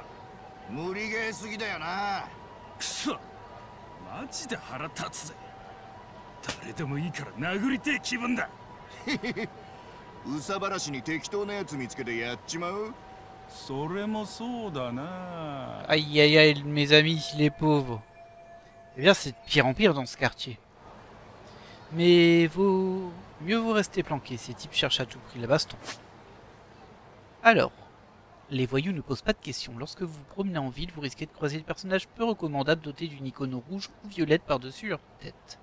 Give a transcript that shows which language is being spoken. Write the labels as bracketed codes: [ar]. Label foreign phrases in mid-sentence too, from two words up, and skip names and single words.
[ja] 無理ゲーすぎだよな。クソ、マジで腹立つぜ。誰でもいいから殴りてえ気分だ。うさばらしに適当なやつ見つけてやっちまう。それもそうだな。 [fr] Aïe aïe aïe, mes amis, les pauvres. Eh bien, c'est de pire en pire dans ce quartier. Mais mieux vaut rester planqué. Ces types cherchent à tout prix la baston. Alors, les voyous ne posent pas de questions. Lorsque vous vous promenez en ville, vous risquez de croiser des personnages peu recommandables dotés d'une icône rouge ou violette par-dessus leur tête.